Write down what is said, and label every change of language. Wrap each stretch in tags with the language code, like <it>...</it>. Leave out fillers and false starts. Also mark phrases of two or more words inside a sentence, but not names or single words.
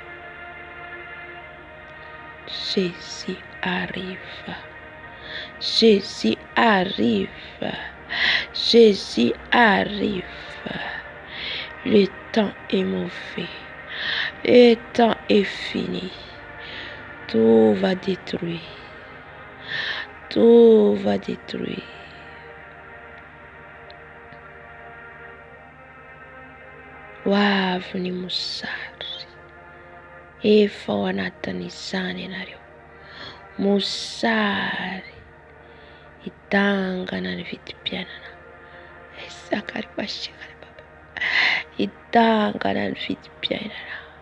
<fr>Jésus arrive, Jésus arrive, Jésus arrive. Le temps est mauvais, le temps est fini, tout va détruire, tout va détruire.</fr> <mg>Ho avy ny mosary, efa ao anatin'izany ianareo. Mosary hitangana ny vidim-piainana, hitangana ny vidim-piainana.</mg>